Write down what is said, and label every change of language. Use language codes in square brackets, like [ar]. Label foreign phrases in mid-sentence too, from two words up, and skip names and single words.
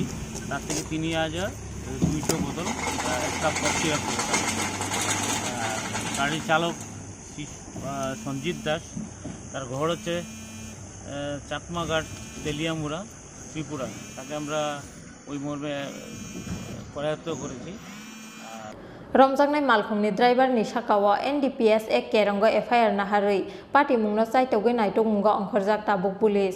[bn] তার থেকে 3200 বোতল স্কাপ [en] cough syrup [bn] করেছি। গাড়ির চালক সঞ্জিত দাস, তার ঘর হচ্ছে চাকমাঘাট তেলিয়ামুড়া ত্রিপুরা। তাকে আমরা ওই মর্মে করায়ত্ত করেছি। [trp] Romjangnai Malkhungni driver ni Shakawa NDPS ek kerongo FIR naharui party mungno saitogoi naitok mungo ongkhorjak tabuk police.